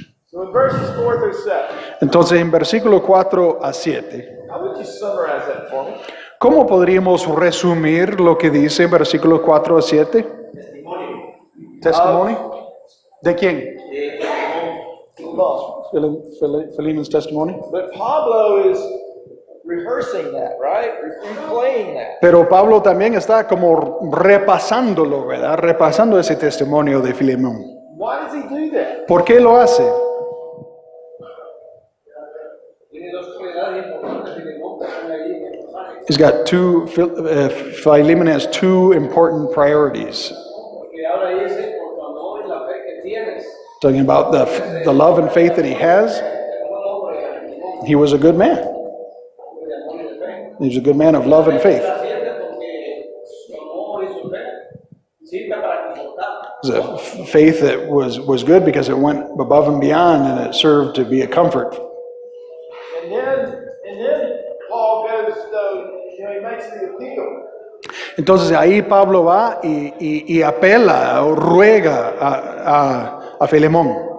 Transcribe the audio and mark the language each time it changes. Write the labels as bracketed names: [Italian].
[English] So in verses 4 through 7, [Spanish] Entonces, en versículo 4 a 7, [English] how would you summarize that for me? [Spanish] ¿cómo podríamos resumir lo que dice en versículos 4 a 7? ¿Testimonio? ¿De quién? [English] Philemon's testimony. But Pablo is rehearsing that, right? Replaying that. [Spanish] Pero Pablo también está como repasándolo, ¿verdad? Repasando ese testimonio de Filemón. [English] Why does he do that? [Spanish] ¿Por qué lo hace? Tiene dos cualidades importantes Filemón que están ahí en el pasaje. [English] He's got Philemon has two important priorities. [Spanish] Porque ahora dice, por tu amor y la fe que tienes, [English] Talking about the love and faith that he has. He was a good man. He was a good man of love and faith. [Spanish] la siente porque su amor y su fe sirve para confortar. [English] It was a faith that was good because it went above and beyond and it served to be a comfort. And then Paul goes, he makes the appeal. [Spanish] Entonces ahí Pablo va y apela o ruega a Filemón.